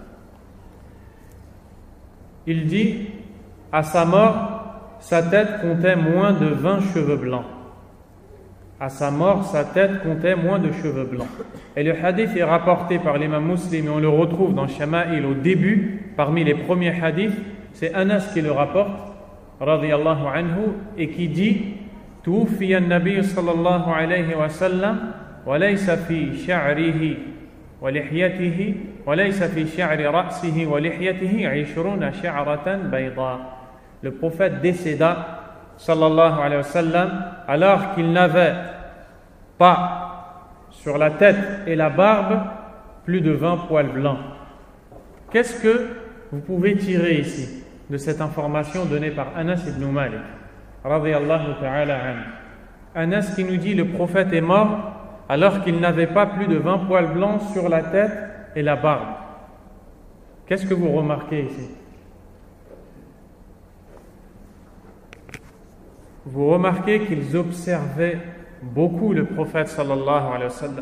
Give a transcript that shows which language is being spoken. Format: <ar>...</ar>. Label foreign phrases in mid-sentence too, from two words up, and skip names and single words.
<fr>Il dit: à sa mort, sa tête comptait moins de 20 cheveux blancs. À sa mort, sa tête comptait moins de cheveux blancs. Et le hadith est rapporté par l'imam Muslim, et on le retrouve dans Shama'il au début, parmi les premiers hadiths. C'est Anas qui le rapporte,</fr> <ar>رضي الله عنه,</ar> <fr>et qui dit:</fr> <ar>توفي النبي صلى الله عليه وسلم وليس في شعره ولحيته وليس في شعر رأسه ولحيته 20 شعرة بيضاء.</ar> <fr>Le prophète décéda,</fr> <ar>صلى الله عليه وسلم,</ar> <fr>alors qu'il n'avait pas sur la tête et la barbe plus de 20 poils blancs. Qu'est-ce que vous pouvez tirer ici de cette information donnée par Anas ibn Malik,</fr> <ar>رضي الله تعالى عنه?</ar> <fr>Anas qui nous dit: le prophète est mort alors qu'il n'avait pas plus de 20 poils blancs sur la tête et la barbe. Qu'est-ce que vous remarquez ici? Vous remarquez qu'ils observaient beaucoup le prophète</fr> <ar>صلى الله عليه وسلم.</ar>